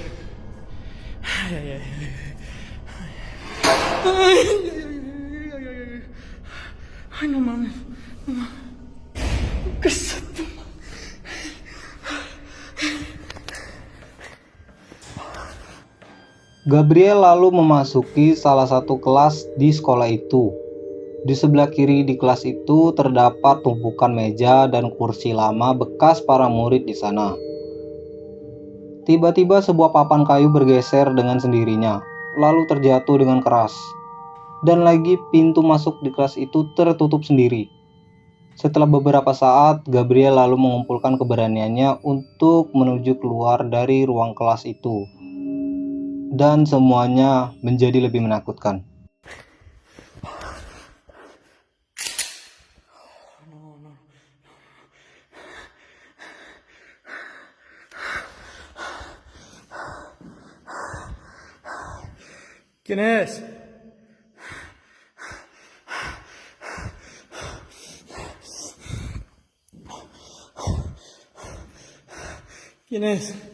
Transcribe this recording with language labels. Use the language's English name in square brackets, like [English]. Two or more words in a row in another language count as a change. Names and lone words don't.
[Spanish] Ay, ay, ay. Ay, ay, ay, ay, ay, ay. Ay, no mames. No mames. ¿Qué es esto? [Indonesian] Gabriel lalu memasuki salah satu kelas di sekolah itu. Di sebelah kiri di kelas itu terdapat tumpukan meja dan kursi lama bekas para murid di sana. Tiba-tiba sebuah papan kayu bergeser dengan sendirinya, lalu terjatuh dengan keras. Dan lagi pintu masuk di kelas itu tertutup sendiri. Setelah beberapa saat, Gabriel lalu mengumpulkan keberaniannya untuk menuju keluar dari ruang kelas itu. Dan semuanya menjadi lebih menakutkan. [Spanish] ¿Quién es? ¿Quién es?